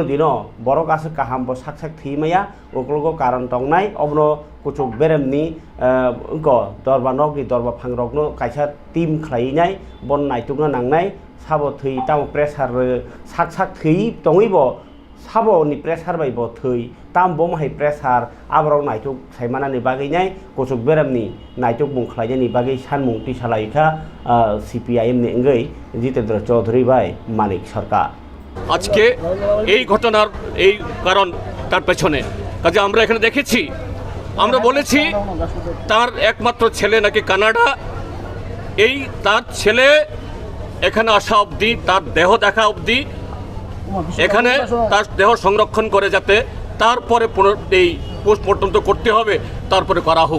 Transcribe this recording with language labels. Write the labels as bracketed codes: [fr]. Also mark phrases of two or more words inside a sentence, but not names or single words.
[trp] dino borok ase kaham bo sak sak thimaya oklogo karon tongnai obno kuchuk beremni dorba nokni dorba phangrokno kaisa team khlainai bon naitungna nangnai sabo thui tamo pressure sak sak thui tongibo sabo ni pressure bai bo thui tam bo mai pressure abrok naituk saimanani baginai kuchuk beremni naituk bung khlainani bagi sanmung ti salaikha CPIM ni engei Jitendra Chaudhary bai Manik Sarkar [bn] আজকে এই ঘটনার এই কারণ তার পেছনে কাজে আমরা এখানে দেখেছি, আমরা বলেছি তার একমাত্র ছেলে নাকি কানাডা, এই তার ছেলে এখানে আসা অবধি, তার দেহ দেখা অবধি, এখানে তার দেহ সংরক্ষণ করে যাতে তারপরে এই পোস্টমর্টম তো করতে হবে, তারপরে করা হোক।